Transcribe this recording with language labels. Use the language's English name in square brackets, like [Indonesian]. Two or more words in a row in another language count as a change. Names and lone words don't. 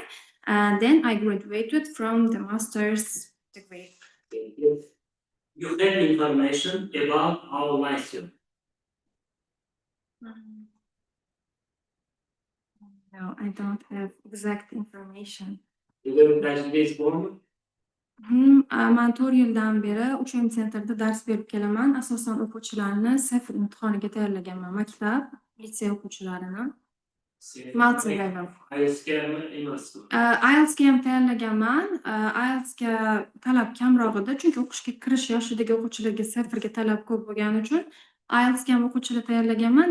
[English] And then I graduated from the master's degree. You have information about our lesson. No, I don't have exact information. [Uzbek] Bugun tajribangiz bormi? Man 4 yildan beri Uchum sentrda dars berib kelaman. Asosan o'quvchilarni sefr imtihoniga tayyorlaganman. Maktab, litsey o'quvchilarini. Multi-level. IELTS'gami emasmi? IELTSga ham tayyorlaganman. IELTSga talab kamroq edi, chunki o'qishga kirish yoshidagi o'quvchilarga sefrga talab ko'p bo'lgani uchun IELTSga ham o'quvchilar tayyorlaganman.